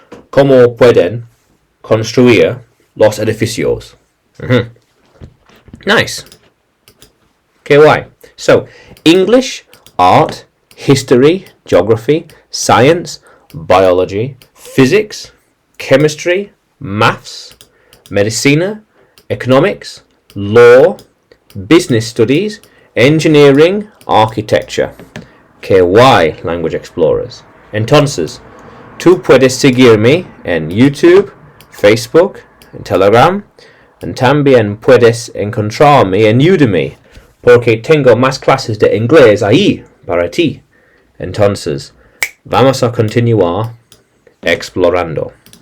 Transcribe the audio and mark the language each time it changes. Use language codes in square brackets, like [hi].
[es] ¿Cómo pueden construir los edificios? [en] Nice. Okay, why? So, English, art, history, geography, science, biology, physics, chemistry, maths, medicina, economics, law, business studies, engineering, architecture. Okay, why, language explorers? [es] Entonces, tú puedes seguirme en YouTube, Facebook, en Telegram, y también puedes encontrarme en Udemy, porque tengo más clases de inglés ahí para ti. Entonces, vamos a continuar explorando.